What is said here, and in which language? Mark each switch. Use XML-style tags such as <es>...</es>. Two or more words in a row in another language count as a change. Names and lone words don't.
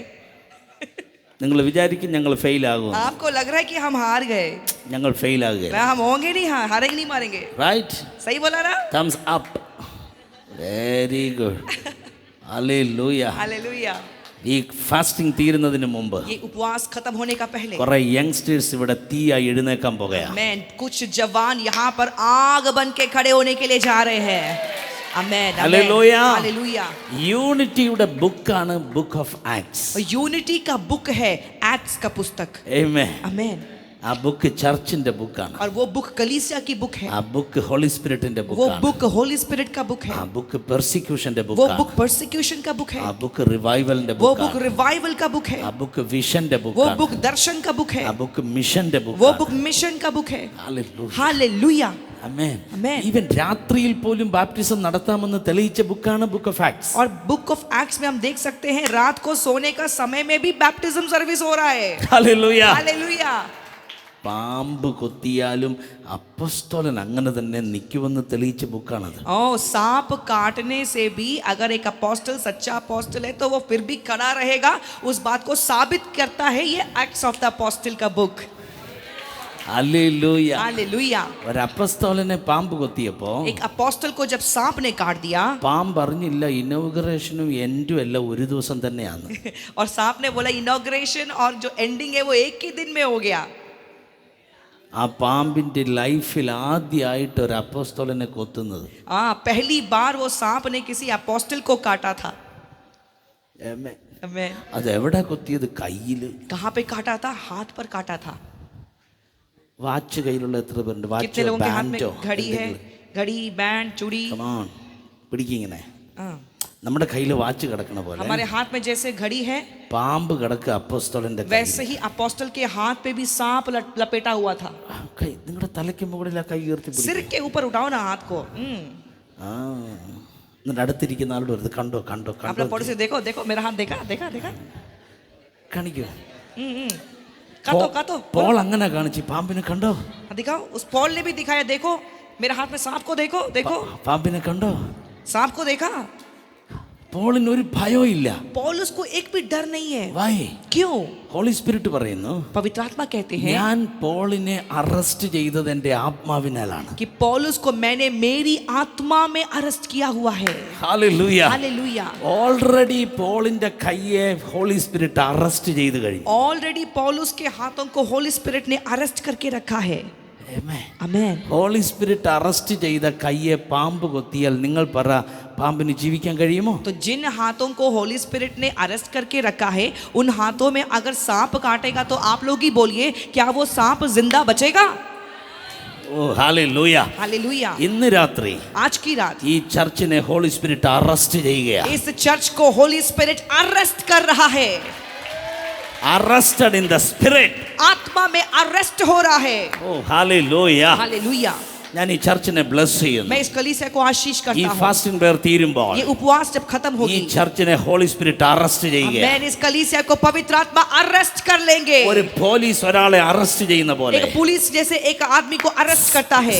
<ml>നിങ്ങൾ വിചാരിക്കും ഞങ്ങൾ ഫെയിൽ ആകും.</ml> <hi>आपको लग रहा है कि हम हार गए.</hi> <ml>ഞങ്ങൾ ഫെയിൽ ആകുകയില്ല.</ml> <hi>हम होंगे नहीं, हाँ हारेंगे नहीं, मारेंगे.</hi> <ml>റൈറ്റ്?</ml> <hi>सही बोला ना?</hi> <en>Thumbs up. Very good. ഹല്ലേലൂയ.</en> <hi>हालेलुया.</hi> <ml>ഈ</ml> <en>ഫാസ്റ്റിംഗ്</en> <ml>തീരുന്നതിന് മുമ്പ്</ml> <hi>ये उपवास खत्म होने का पहले</hi> <ml>കുറെ യങ്സ്റ്റേഴ്സ് ഇവിടെ തീയായി എഴുന്നേക്കാൻ പോകുകയാണ്.</ml> <hi>मैं कुछ जवान यहाँ पर आग बन के खड़े होने के लिए जा रहे हैं. आमेन. हालेलुया. हालेलुया.</hi> <ml>യൂണിറ്റിയുടെ ബുക്കാണ് ബുക്ക് ഓഫ് ആക്ട്സ്.</ml> <hi>यूनिटी का बुक है एक्ट्स का पुस्तक.</hi> <ml>ആമേൻ.</ml> <hi>आमेन.</hi> <ml>ആ ബുക്ക് ചർച്ചിന്റെ ബുക്കാണ്.</ml> <hi>और वो बुक कलीसिया की बुक है.</hi> <ml>ആ ബുക്ക് ഹോളി സ്പിരിറ്റിന്റെ</ml> <hi>वो</hi> <ml>ബുക്കാണ്.</ml> <hi>बुक होली स्पिरिट का बुक है.</hi> <ml>ആ ബുക്ക് പെർസിക്യൂഷന്റെ</ml> <hi>वो</hi> <ml>ബുക്കാണ്.</ml> <hi>बुक परसिक्यूशन का बुक है.</hi> <ml>ആ ബുക്ക് റിവൈവലിന്റെ</ml> <hi>वो बुक</hi> <ml>ബുക്കാണ്.</ml> <hi>रिवाइवल का बुक है.</hi> <ml>ആ ബുക്ക് വിഷന്റെ</ml> <hi>वो</hi> <ml>ബുക്കാണ്.</ml> <hi>बुक दर्शन का बुक है.</hi> <ml>ആ ബുക്ക് മിഷന്റെ</ml> <hi>वो</hi> <ml>ബുക്കാണ്.</ml> <hi>बुक मिशन का बुक है.</hi> <ml>ഹല്ലേലൂയ.</ml> <hi>हालेलुया.</hi> <ml>ആമേൻ.</ml> <hi>Amen.</hi> <ml>ഈവൻ രാത്രിയിൽ പോലും ബാപ്റ്റിസം നടത്താമെന്ന് തെളിയിച്ച ബുക്കാണ് ബുക്ക് ഓഫ് ആക്ട്സ്.</ml> <hi>और बुक ऑफ एक्ट्स में हम देख सकते हैं रात को सोने का समय में भी बैप्टिज्म सर्विस हो रहा है.</hi> <ml>ഹല്ലേലൂയ.</ml> <hi>हालेलुया.</hi> <ml>പാമ്പ് കൊത്തിയാലും അപ്പോസ്തലൻ അങ്ങനെ തന്നെ നിൽക്കുമെന്ന് തെളിയിച്ച ബുക്കാണത്.</ml> <hi>ओ सांप काटने से भी अगर एक अपोस्टल सच्चा अपोस्टल है तो वो फिर भी खड़ा रहेगा. उस बात को साबित करता है ये एक्ट्स ऑफ द अपोस्टल का बुक.</hi> <ml>ഹല്ലേലൂയ.</ml> <hi>हालेलुया।</hi> <ml>ഒരു അപ്പസ്തോലനെ പാമ്പ് കൊത്തിയപ്പോ</ml> <hi>एक अपोस्टल को जब सांप ने काट दिया</hi> <ml>പാമ്പ് അറിഞ്ഞില്ല ഇനോഗ്രേഷനും എൻഡും എല്ലാം ഒരു ദിവസം തന്നെയാണ്.</ml> <hi>और सांप ने बोला इनॉग्रेशन और जो एंडिंग है वो एक ही दिन में हो गया।</hi> <ml>ആ പാമ്പിന്റെ ലൈഫിൽ ആദ്യമായിട്ട് ഒരു അപ്പസ്തോലനെ കൊത്തുന്നത്.</ml> <hi>हाँ, पहली बार वो सांप ने किसी अपोस्टल को काटा था।</hi> <ml>ആമേൻ.</ml> <hi>आमीन।</hi> <ml>അത് എവിടെ കൊത്തിയത്? കയ്യില്.</ml> <hi>कहाँ पे काटा था? हाथ पर काटा था।</hi> <ml>വാച്ച് കയ്യിലുള്ള എത്ര പേരുണ്ട്?</ml> <hi>कितने</hi> <ml>വാച്ചോ</ml> <hi>लोगों के हाथ में</hi> <ml>ബാൻഡോ?</ml> <hi>घड़ी है? घड़ी, बैंड, चूड़ी।</hi> <ml>കമോൺ, പിടിക്കിങ്ങനെ.</ml> <hi>हाँ,</hi> <ml>നമ്മുടെ കയ്യിൽ വാച്ച് കിടക്കണ പോലെ</ml> <hi>हमारे हाथ में जैसे घड़ी है</hi> <ml>പാമ്പ് കിടക്കുക അപ്പോസ്തലന്റെ</ml> <hi>वैसे ही अपोस्टल के हाथ पे भी सांप लपेटा हुआ था।</hi> <ml>കൈ നിങ്ങളുടെ തലയ്ക്ക് മുകളിൽ ആ കൈ ഉയർത്തി പിടിക്കുക.</ml> <hi>सिर के ऊपर उठाओ ना हाथ को।</hi> <ml>ആ എന്നിട്ട് അടുത്തിരിക്കുന്ന ആളോട് വരുത് കണ്ടോ കണ്ടോ</ml> <hi>आप</hi> <ml>കണ്ടോ</ml> <hi>लोग पड़ोसी देखो देखो मेरा हाथ देखा देखा देखा।</hi> <ml>കാണിക്കോ.</ml> <hi>काटो काटो।</hi> <ml>പോൾ അങ്ങനെ കാണിച്ചു പാമ്പിനെ കണ്ടോ.</ml> <hi>दिखाओ, उस पॉल ने भी दिखाया, देखो मेरे हाथ में सांप को देखो देखो।</hi> <ml>പാമ്പിനെ കണ്ടോ.</ml> <hi>सांप को देखा।</hi> <ml>പോളിന് ഒരു ഭയവും ഇല്ല.</ml> <hi>पौलुस को एक भी डर नहीं है।</hi> <ml>വൈ?</ml> <hi>क्यों?</hi> <ml>ഹോളി സ്പിരിറ്റ് പറയുന്നു</ml> <hi>पवित्र आत्मा कहते हैं</hi> <ml>ഞാൻ പോളിനെ അറസ്റ്റ് ചെയ്തത് എൻ്റെ ആത്മാവിനാലാണ്.</ml> <hi>कि पौलुस को मैंने मेरी आत्मा में अरेस्ट किया हुआ है।</hi> <ml>ഹല്ലേലൂയ.</ml> <hi>हालेलुया।</hi> <ml>ഓൾറെഡി പോളിന്റെ കയ്യെ ഹോളി സ്പിരിറ്റ് അറസ്റ്റ് ചെയ്ത് കഴിഞ്ഞു.</ml> <hi>ऑलरेडी पौलुस के हाथों को होली स्पिरिट ने अरेस्ट करके रखा है। आमेन।</hi> <ml>ഹോളി സ്പിരിറ്റ് അറസ്റ്റ് ചെയ്ത കയ്യെ പാമ്പ് കൊത്തിയാൽ നിങ്ങൾ പറ പാമ്പിന് ജീവിക്കാൻ കഴിയുമോ?</ml> <hi>तो जिन हाथों को होली स्पिरिट ने अरेस्ट करके रखा है उन हाथों में अगर सांप काटेगा तो आप लोग ही बोलिए क्या वो सांप जिंदा बचेगा?</hi> <ml>ഓ ഹല്ലേലൂയ.</ml> <hi>हालेलुया।</hi> <ml>ഇന്ന് രാത്രി</ml> <hi>आज की रात</hi> <ml>ഈ ചർച്ചിനെ ഹോളി സ്പിരിറ്റ് അറസ്റ്റ് ചെയ്യുകയാണ്.</ml> <hi>इस चर्च को होली स्पिरिट अरेस्ट कर रहा है।</hi> <en>Arrested in the spirit.</en> <hi>आत्मा में अरेस्ट हो रहा है।</hi> <ml>ഓ ഹല്ലേലൂയ.</ml> <hi>हालेलुया।</hi> <ml>ഞാൻ ഈ ചർച്ചിനെ ബ്ലസ് ചെയ്യുന്നു.</ml> <hi>मैं इस कलीसिया को आशीष</hi> <ml>ഈ</ml> <hi>करता हूँ।</hi> <en>fasting prayer</en> <ml>തീരുമ്പോൾ</ml> <hi>ये उपवास जब खत्म</hi> <ml>ഈ</ml> <hi>होगी</hi> <ml>ചർച്ചിനെ ഹോളി സ്പിരിറ്റ് അറസ്റ്റ് ചെയ്യുക.</ml> <hi>मैं इस कलीसिया को पवित्र आत्मा अरेस्ट कर लेंगे।</hi> <ml>ഒരു പോലീസ് ഒരാളെ അറസ്റ്റ് ചെയ്യുന്ന പോലെ</ml> <hi>एक पुलिस जैसे एक आदमी को अरेस्ट करता है</hi>